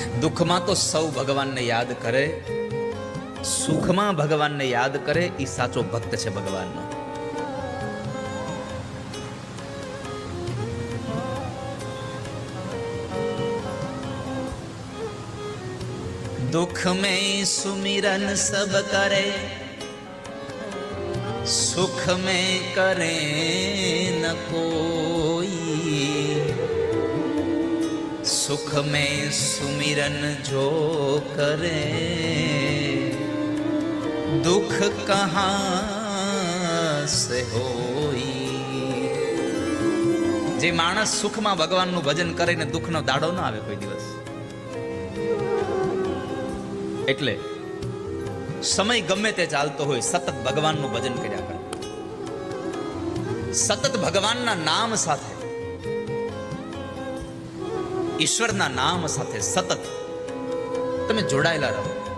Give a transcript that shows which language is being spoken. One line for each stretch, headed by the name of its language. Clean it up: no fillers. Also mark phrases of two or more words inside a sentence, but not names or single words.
Gujarati: દુઃખમાં તો સૌ ભગવાનને યાદ કરે, સુખમાં ભગવાનને યાદ કરે, એ સાચો ભક્ત છે ભગવાનનો.
Hindi: दुख में सुमिरन सब करे, सुख में करे न कोई. सुख में सुमिरन जो करे, दुख कहाँ से होई.
Gujarati: જે માણસ સુખ મેં ભગવાન નુ ભજન કરે ને દુખ નો દાડો ના આવે કોઈ દિવસ. એટલે સમય ગમે તે ચાલતો હોય, સતત ભગવાનનું ભજન કર્યા કરે, સતત ભગવાનના નામ સાથે, ઈશ્વરના નામ સાથે સતત તમે જોડાયેલા રહો.